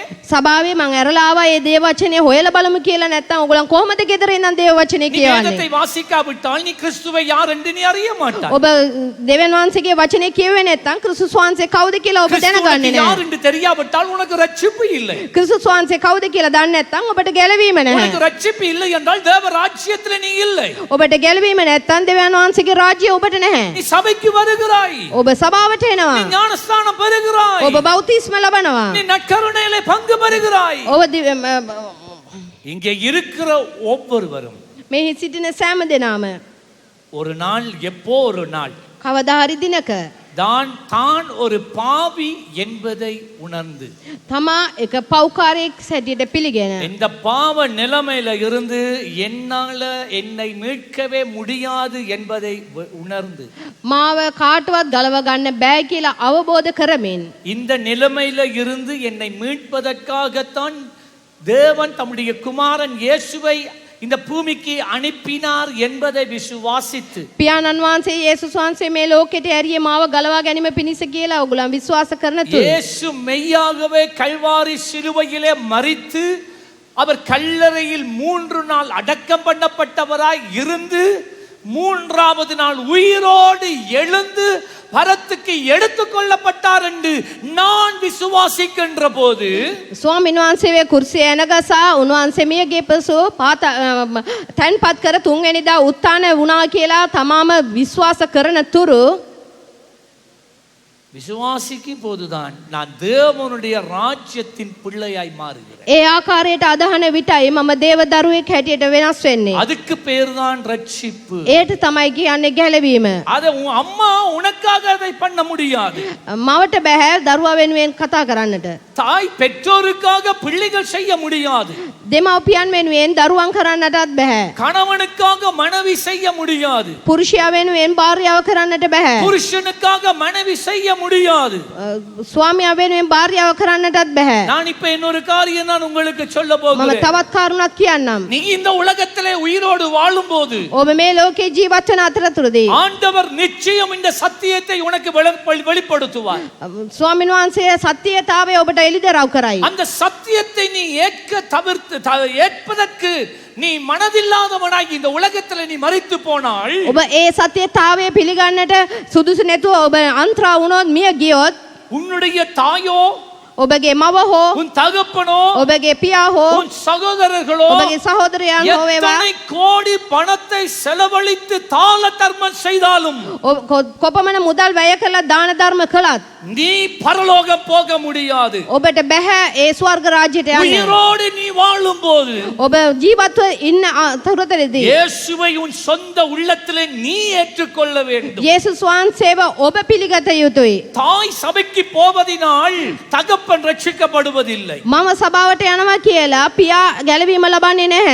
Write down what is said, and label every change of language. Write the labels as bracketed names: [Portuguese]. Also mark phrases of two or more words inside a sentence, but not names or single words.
[Sinhala] සභාවේ මම ඇරලා ආවා ඒ දේව වචනේ හොයලා බලමු කියලා නැත්තම් ඔයගලන් කොහොමද ගෙදර ඉඳන් දේව වචනේ நீ කියවන්නේ? [Tamil] வேதத்தை வாசிக்காவிட்டால் நீ கிறிஸ்துவை யார் என்று நீ அறிய மாட்டாய். [Sinhala] ඔබ දෙවියන් වහන්සේගේ වචනේ කියුවේ නැත්තම් ක්‍රිස්තුස් වහන්සේ කවුද කියලා ඔබ දැනගන්නේ නැහැ. [Tamil] யார் என்று தெரியாவிட்டால் உனக்கு ரட்சிப்பு இல்லை. [Sinhala] ක්‍රිස්තුස් වහන්සේ කවුද කියලා දන්නේ නැත්තම් ඔබට ගැලවීම නැහැ. [Tamil] உனக்கு ரட்சிப்பு இல்லை என்றால் தேவ ராஜ்யத்தில் நீ இல்லை. [Sinhala] ඔබට ගැලවීම නැත්තම් දෙවියන් වහන්සේගේ රාජ්‍යය ඔබට නැහැ. [Tamil] நீ சபைக்கு வருகிறாய். [Sinhala] ඔබ සභාවට එනවා. [Tamil] நீ ஞானஸ்நானம் பெறுகிறாய். [Sinhala] ඔබ බෞතිස්ම ලබනවා. [Tamil] நீ நற்கருணையிலே பங்கு பெறுகிறாய். ඔබ இங்கே இருக்கிற ஒவ்வொருவரும் [Sinhala] මේ සිටින සෑම දෙනාම [Tamil] ஒரு நாள் எப்போ ஒரு நாள் [Sinhala] කවදා හරි දිනක [Tamil] தான் ஒரு பாவி என்பதை உணர்ந்து [Sinhala] තමා එක පව්කාරයෙක් හැටියට පිළිගෙන [Tamil] இந்த பாவ நிலைமையில இருந்து என்னால என்னை மீட்கவே முடியாது என்பதை உணர்ந்து [Sinhala] මාව කාටවත් ගලව ගන්න බෑ කියලා අවබෝධ කරමින් [Tamil] இந்த நிலைமையில இருந்து என்னை மீட்பதற்காகத்தான் தேவன் தம்முடைய குமாரன் இயேசுவை இந்த பூமிக்கு அனுப்பினார் என்பதை விசுவாசித்து [Sinhala] පියාණන් වහන්සේ යේසුස් වහන්සේ මේ ලෝකෙට ඇරියේ මාව ගලවා ගැනීම පිණිස කියලා ඔයගොල්ලන් විශ්වාස කරන තුරු [Tamil] இயேசு மெய்யாகவே கல்வாரி சிலுவையிலே மரித்து அவர் கல்லறையில் 3 நாள் அடக்கம் பண்ணப்பட்டவராய் இருந்து 3வது நாள் உயிரோடு எழுந்து பரத்துக்கு எடுத்துக்கொள்ளப்பட்டார் என்று நான் விசுவாசிக்கின்ற போது [Sinhala] ස්වාමීන් වහන්සේ කුර්සිය එනගසා උන්වහන්සේ මියගේ පසු තැන්පත් කර තුන්වෙනිදා උත්ථාන වුණා කියලා තමාම විශ්වාස කරන තුරු [Tamil] விசுவாசிக்கும் போதுதான் நான் தேவனுடைய ராஜ்யத்தின் பிள்ளையாய் மாறுகிறேன். [Sinhala] ඒ ආකාරයට අදහන විටයි මම දේව දරුවෙක් හැටියට වෙනස් වෙන්නේ. [Tamil] அதுக்கு பேர் தான் ரட்சிப்பு. [Sinhala] ඒට තමයි කියන්නේ ගැලවීම. [Tamil] அதை உன் அம்மா உனக்காக அதை பண்ண முடியாது. [Sinhala] මවට බෑ දරුවා වෙනුවෙන් කතා කරන්නට. [Tamil] தாய் பெற்றோருக்காக பிள்ளைகள் செய்ய முடியாது. [Sinhala] දෙමව්පියන් වෙනුවෙන් දරුවන් කරන්නටත් බෑ. [Tamil] கணவனுக்காக மனைவி செய்ய முடியாது. [Sinhala] පුරුෂයා වෙනුවෙන් භාර්යාව කරන්නට බෑ. [Tamil] புருஷனுக்காக மனைவி செய்ய முடியாது. [Sinhala] ස්වාමියා වෙනුවෙන් භාර්යාව කරන්නටත් බෑ. [Tamil] நான் இப்ப இன்னொரு காரியம் நான் உங்களுக்கு சொல்ல මම போகிறேன். [Sinhala] තවත් කාරණාවක් කියන්නම්. [Tamil] நீ இந்த உலகத்திலே உயிரோடு வாழும்போது [Sinhala] ඔබ මේ ලෝකේ ජීවත් වෙන අතරතුරදී [Tamil] ஆண்டவர் நிச்சயம் இந்த சத்தியத்தை உனக்கு வெளிப்படுத்துவார். [Sinhala] ස්වාමීන් වහන්සේ සත්‍යතාවය ඔබට එළිදරව් කරයි. [Tamil] அந்த சத்தியத்தை நீ ஏற்பதற்கு நீ மனதில்லாதவனாய் இந்த உலகத்துல நீ மரித்து போனால் [Sinhala] ඔබ ඒ සත්‍යතාවය පිළිගන්නට සුදුසු නැතුව ඔබ අන්ත්‍රා වුණොත් මිය ගියොත් [Tamil] உன்னுடைய தாயோ [Sinhala] ඔබගේ මව හෝ [Tamil] உன் தகப்பனோ [Sinhala] ඔබගේ පියා හෝ [Tamil] உன் சகோதரர்களோ [Sinhala] ඔබගේ සහෝදරයන් හෝ වේවා [Tamil] எத்தனை கோடி பணத்தை செலவழித்து தான தர்மம் செய்தாலும் [Sinhala] කොපමණ මුදල් වැය කළා දාන ධර්ම කළත් [Tamil] நீ பரலோகம் போக முடியாது. [Sinhala] ඔබට බෑ ඒ ස්වර්ග රාජ්‍යයට යන්න. [Tamil] உயிரோடு நீ வாழும்போது [Sinhala] ඔබ ජීවත්ව ඉන්න අතරතුරදී [Tamil] இயேசுவை உன் சொந்த உள்ளத்திலே நீ ஏற்றுக்கொள்ள வேண்டும். [Sinhala] යේසුස් වහන්සේව ඔබ පිළිගත යුතුයි. [Tamil] தாய் சபைக்கு போவதினால் தகப்பன் ரட்சிக்கப்படுவதில்லை. [Sinhala] මම සභාවට යනවා කියලා පියා ගැලවීම ලබන්නේ නැහැ.